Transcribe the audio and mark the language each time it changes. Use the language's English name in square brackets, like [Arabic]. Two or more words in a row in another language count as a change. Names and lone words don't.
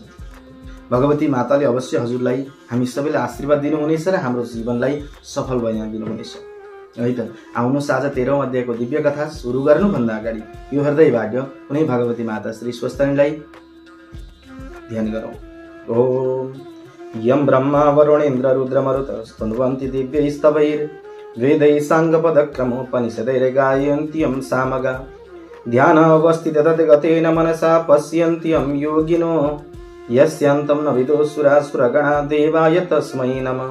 [Nepali] भगवती माताले अवश्य हजुरलाई हामी सबैलाई आशीर्वाद दिनुहुनेछ र हाम्रो जीवनलाई सफल बनाइदिनुहुनेछ है त। आउनुहोस् आज 13औं अध्यायको दिव्य कथा सुरु गर्नुभन्दा अगाडि यो हृदयबाट कुनै भगवती माता श्री स्वस्थानीलाई ध्यान गरौँ। [Sanskrit] ओम यम ब्रह्मा वरुणेन्द्र रुद्र मरुत स्तुवन्ति दिव्यैस्तवैर् वेदैः साङ्गपदक्रमोपनिषदैर्गायन्त्यं सामगा ध्यान अवस्थिततगतेन मनसा पश्यन्त्यं योगिनो यस्यान्तं न विदुसुरासुरगणा देवाय तस्मै नमः।